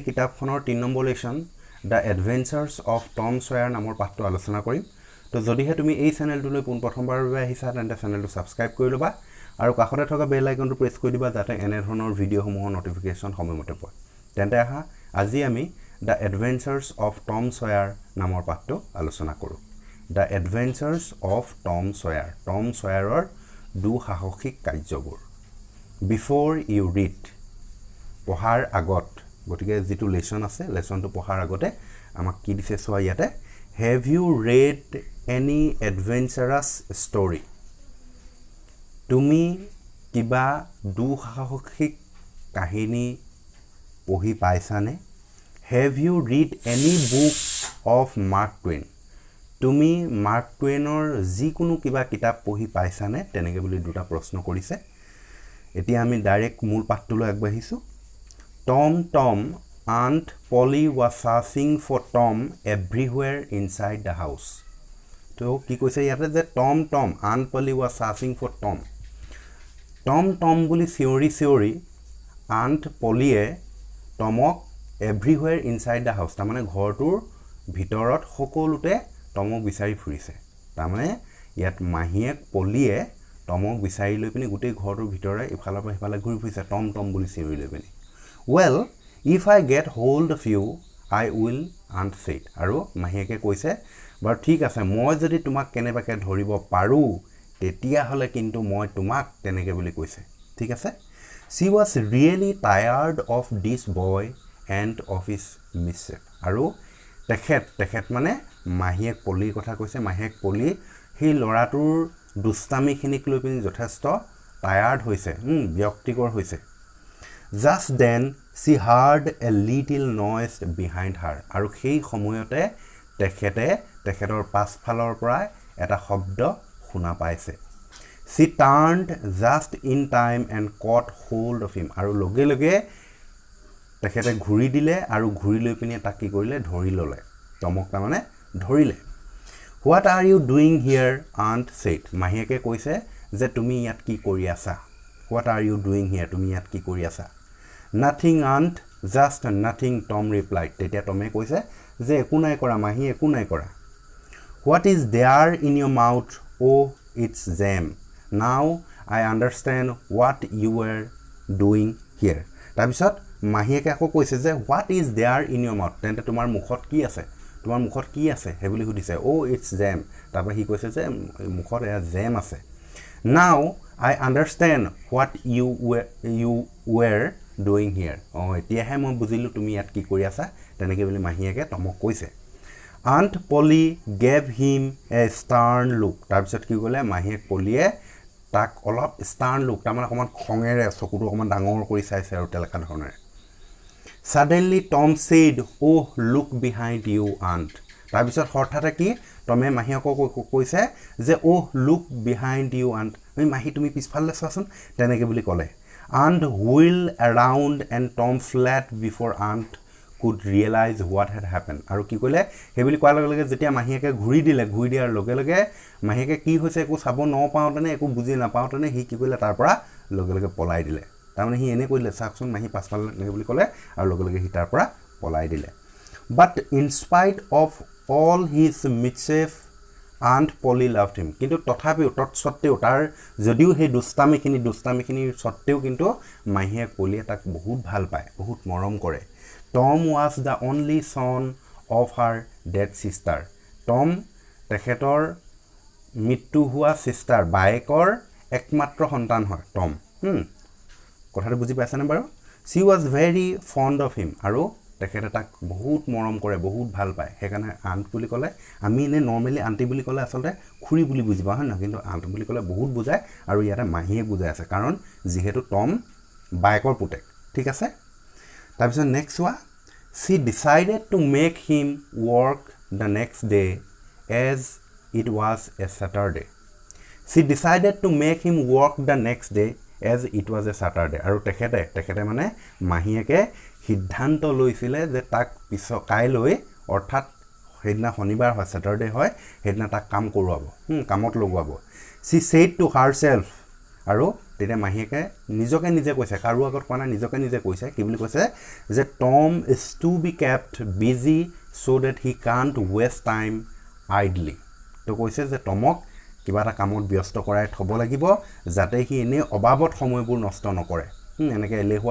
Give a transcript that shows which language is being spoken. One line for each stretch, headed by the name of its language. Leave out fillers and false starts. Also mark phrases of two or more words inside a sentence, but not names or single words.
Assamese: কিতাপখনৰ 3 নম্বৰ লেসন দ্য এডভেঞ্চাৰ্ছ অফ টম সয়াৰ নামৰ পাঠটো আলোচনা কৰিম তো যদিহে তুমি এই চেনেলটোলৈ প্ৰথমবাৰৰ বাবে আহিছা তেন্তে চেনেলটো সাবস্ক্ৰাইব কৰি লবা আৰু কাষতে থকা
English: bell iconটো
Assamese: প্ৰেছ কৰি দিবা যাতে এনে ধৰণৰ ভিডিঅ'সমূহৰ নটিফিকেশ্যন সময়মতে পোৱা তেন্তে আহা আজি আমি দ্য এডভেঞ্চাৰ্ছ অফ টম সয়াৰ নামৰ পাঠটো আলোচনা কৰোঁ The Adventures of Tom Sawyer. Tom Sawyer দুঃসাহসিক কাৰ্যবোৰ.
English: Before you read,
Assamese: পঢ়াৰ আগত, গতিকে যেটো লেসন আছে, লেসনটো পঢ়াৰ আগতে আমাক কি দিছে চোৱা ইয়াতে.
English: Have you read any adventurous story?
Assamese: তুমি কিবা দুঃসাহসিক কাহিনী পঢ়ি পাইছানে?
English: Have you read any book of Mark Twain?
Assamese: তুমি মাৰ্ক টুৱেইনৰ যিকোনো কিবা কিতাপ পঢ়ি পাইছানে তেনেকে বুলি দুটা প্ৰশ্ন কৰিছে এতিয়া আমি ডাইৰেক্ট মূল পাঠটোলৈ আগবাঢ়িছো
English: Tom and Polly was searching for Tom everywhere inside the house
Assamese: তো কি কৈছে ইয়াতে যে
English: Tom and Polly was searching for
Assamese: Tom বুলি চিঞৰি and Pollyয়ে Tomক
English: everywhere inside the house
Assamese: তাৰমানে ঘৰটোৰ ভিতৰত সকলোতে টমক বিচাৰি ফুৰিছে তাৰমানে ইয়াত মাহিয়েক পলিয়ে টমক বিচাৰি লৈ পিনি গোটেই ঘৰটোৰ ভিতৰে ইফালৰ পৰা ইফালে ঘূৰি ফুৰিছে টম বুলি চিঞৰি লৈ পিনি
English: well if I get hold of you I will and said
Assamese: আৰু মাহিয়েকে কৈছে বাৰু ঠিক আছে মই যদি তোমাক কেনেবাকে ধৰিব পাৰো তেতিয়া হলে কিন্তু মই তোমাক তেনেকে বুলি কৈছে ঠিক আছে
English: she was really tired of this boy and of his mischief
Assamese: আৰু তেখেত মানে মাহিয়েক পলিৰ কথা কৈছে মাহিয়েক পলি সেই লৰাটোৰ দুষ্টামিখিনিক লৈ পিনি যথেষ্ট টায়াৰ্ড হৈছে বিৰক্তিকৰ হৈছে
English: just then she heard a little noise behind her
Assamese: আৰু সেই সময়তে তেখেতৰ পাছফালৰ পৰা এটা শব্দ শুনা পাইছে
English: she turned just in time and caught hold of him
Assamese: আৰু লগে তেখেতে ঘূৰি দিলে আৰু ঘূৰি লৈ পিনি তাক কি কৰিলে ধৰি ললে টমক মানে ধৰিলে
English: What are you doing here aunt said
Assamese: মাহিয়েকে কৈছে যে তুমি ইয়াত কি কৰি আছা
English: What are you doing here
Assamese: তুমি ইয়াত কি কৰি আছা
English: Nothing aunt just nothing Tom replied
Assamese: তেতিয়া টমে কৈছে যে একো নাই কৰা
English: মাহি একো নাই কৰা What is there in your mouth oh it's jam Now I understand what you were doing here
Assamese: তাৰপিছত মাহিয়েকে আকৌ কৈছে যে
English: what is there in your mouth
Assamese: তেন্তে তোমাৰ মুখত কি আছে হে বুলি সুধিছে
English: oh it's jam
Assamese: তাৰপৰা হি কৈছে যে মুখত এয়া jam আছে
English: now I understand what you were doing here
Assamese: এতিয়াহে মই বুজিলো তুমি ইয়াত কি কৰি আছা তেনেকে বুলি মাহিয়েকে টমক কৈছে
English: Aunt Polly gave him a stern look
Assamese: তাৰপিছত কি ক'লে মাহিয়েক পলিয়ে তাক অলপ
English: stern look
Assamese: তাৰমানে অকমান খঙেৰে চকুটো অকমান ডাঙৰ কৰি চাইছে আৰু তেলকা ধৰণেৰে
English: Suddenly Tom said, "Oh, look behind you, aunt."
Assamese: তাৰপিছত হঠাতে কি টমে মাহিয়েকক কৈছে যে
English: oh look behind you aunt
Assamese: মাহি তুমি পিছফালে চোৱাচোন তেনেকে বুলি ক'লে
English: and wheeled around and Tom fled before aunt could realize what had
Assamese: happened আৰু কি ক'লে হে বুলি কোৱাৰ লগে যেতিয়া মাহিয়েকে ঘূৰি দিয়াৰ লগে মাহিয়েকে কি হৈছে একো চাব নপাওঁতেনে একো বুজি নাপাওঁতেনে হি কি ক'লে তাৰ পৰা লগে পলাই দিলে তাৰমানে হি এনে কৰিলে চাকচোন মাহি পাছফালে নেকি বুলি ক'লে আৰু লগে হি তাৰ পৰা পলাই দিলে
English: but in spite of all his mischief Aunt Polly loved him
Assamese: কিন্তু তথাপিও তৎসত্ত্বেও তাৰ যদিও হে দুষ্টামিখিনি সত্ত্বেও কিন্তু মাহিয়েক পলিয়ে তাক বহুত ভাল পায় বহুত মৰম কৰে
English: Tom was the only son of her dead sister
Assamese: Tom তেখেতৰ মৃত্যু হোৱা সিস্টাৰ বাইকৰ একমাত্ৰ সন্তান হয় Tom কথাটো বুজি পাইছানে বাৰু
English: she was very fond of him
Assamese: আৰু তেখেতে তাক বহুত মৰম কৰে বহুত ভাল পায় হেকাৰণে আন্ট বুলি ক'লে আমি নে নৰমালি আন্টি বুলি ক'লে আসলে খুৰী বুলি বুজিবা হয় না কিন্তু আন্ট বুলি ক'লে বহুত বুজায় আৰু ইয়াতে মাহিয়ে বুজাই আছে কাৰণ যিহেতু টম বাইকৰ পুতেক ঠিক আছে তাৰপিছত নেক্সট ওয়া
English: she decided to make him work the next day as it was a Saturday she decided to make him work the next day as it was a Saturday
Assamese: আৰু তেখেতে মানে মাহিয়েকে সিদ্ধান্ত লৈছিলে যে তাক কাইলৈ অৰ্থাৎ সেইদিনা শনিবাৰ হয় স্যাটাৰডে হয় সেইদিনা তাক কাম কৰোৱাব কামত লগোৱাব
English: she said to herself
Assamese: আৰু তেতিয়া মাহীয়েকে নিজকে নিজে কৈছে কাৰো আগত কোৱা নাই নিজকে নিজে কৈছে কি বুলি কৈছে যে
English: Tom is to be kept busy so that he can't waste time idly
Assamese: তো কৈছে যে টমক কিবা এটা কামত ব্যস্ত কৰাই থব লাগিব যাতে সি এনে অবাবত সময়বোৰ নষ্ট নকৰে এনেকে এলেহুৱা